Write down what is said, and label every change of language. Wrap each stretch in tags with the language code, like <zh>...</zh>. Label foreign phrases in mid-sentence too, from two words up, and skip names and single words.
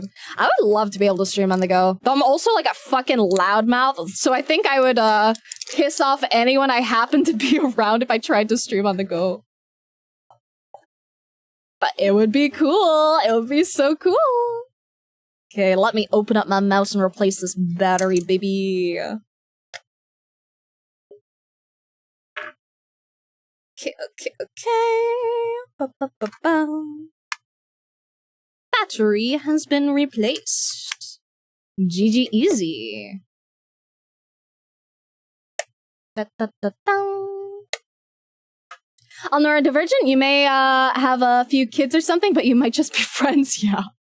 <en>I would love to be able to stream on the go. But I'm also like a fucking loudmouth, so I think I would piss off anyone I happen to be around if I tried to stream on the go. But it would be cool. It would be so cool. Okay, let me open up my mouse and replace this battery, baby. Okay. Ba-ba-ba-bum. Battery has been replaced. GG easy. On Neurodivergent, you may have a few kids or something, but you might just be friends, yeah.</en>